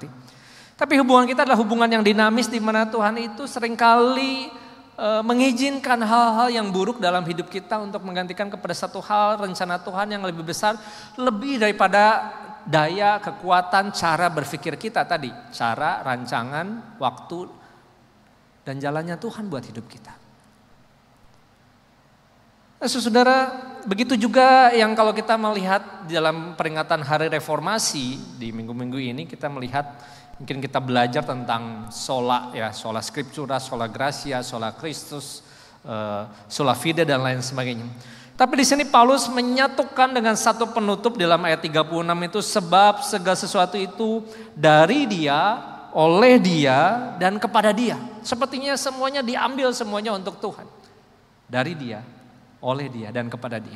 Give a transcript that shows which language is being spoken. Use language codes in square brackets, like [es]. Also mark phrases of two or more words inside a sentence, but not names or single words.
[id] Tapi hubungan kita adalah hubungan yang dinamis di mana Tuhan itu seringkali mengizinkan hal-hal yang buruk dalam hidup kita untuk menggantikan kepada satu hal rencana Tuhan yang lebih besar, lebih daripada daya, kekuatan, cara berpikir kita tadi, cara, rancangan, waktu, dan jalannya Tuhan buat hidup kita. Nah, saudara, begitu juga yang kalau kita melihat dalam peringatan Hari Reformasi di minggu-minggu ini kita melihat mungkin kita belajar tentang sola ya, [la] sola scriptura, sola gratia, sola Christus, sola fide [id] dan lain sebagainya. Tapi di sini Paulus menyatukan dengan satu penutup dalam ayat 36 itu sebab segala sesuatu itu dari Dia, oleh Dia dan kepada Dia. Sepertinya semuanya diambil semuanya untuk Tuhan. Dari Dia, oleh Dia dan kepada Dia.